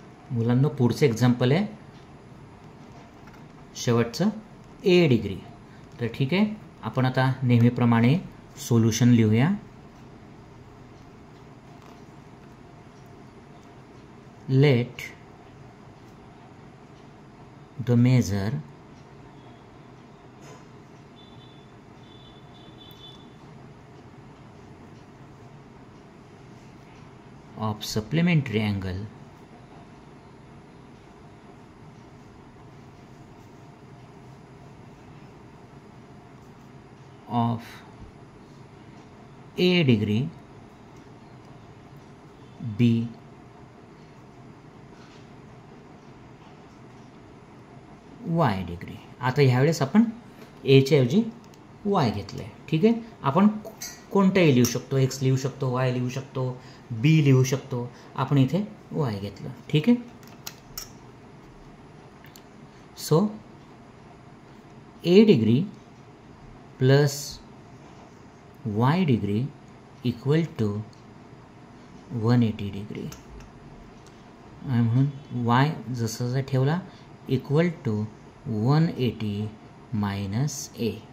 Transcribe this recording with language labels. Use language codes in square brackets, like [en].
[mr] मुलांना पुढचं एक्झाम्पल आहे शेवटचं ए डिग्री. तर ठीक आहे, आपण आता नेहमीप्रमाणे सोल्युशन लिहूया. [en] Let the measure of supplementary angle of A degree B Y degree. [mr] आता ह्यावेळेस आपण एच्या ऐवजी वाय घेतलं आहे. ठीक आहे. आपण कोणताही लिहू शकतो, एक्स लिहू शकतो, वाय लिहू शकतो, बी लिहू शकतो. आपण इथे वाय घेतलं. ठीक आहे. So A degree plus y degree equal to 180 degree. म्हणून वाय जसं ठेवला इक्वल टू 180 मायनस ए.